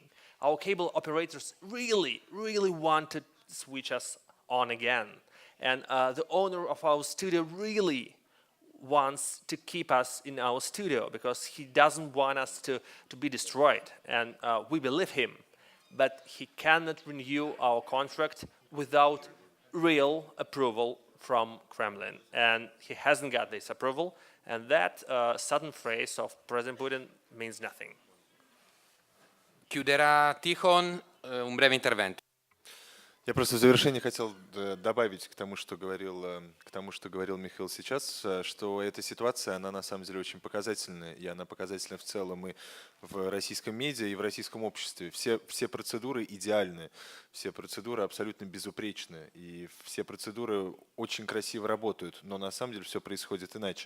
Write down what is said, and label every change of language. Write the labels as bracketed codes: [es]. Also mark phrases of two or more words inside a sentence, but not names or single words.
[en] Our cable operators really want to switch us on again, and the owner of our studio really wants to keep us in our studio because he doesn't want us to be destroyed, and we believe him, but he cannot renew our contract without real approval from Kremlin, and he hasn't got this approval, and that sudden phrase of President Putin means nothing. [it] Chiuderà Tikhon, un breve intervento. [ru] Я просто в завершение хотел добавить к тому, что говорил Михаил сейчас, что эта ситуация, она на самом деле очень показательная, и она показательна в целом и в российском медиа, и в российском обществе. Все процедуры идеальны, все процедуры абсолютно безупречны, и все процедуры очень красиво работают, но на самом деле все происходит иначе.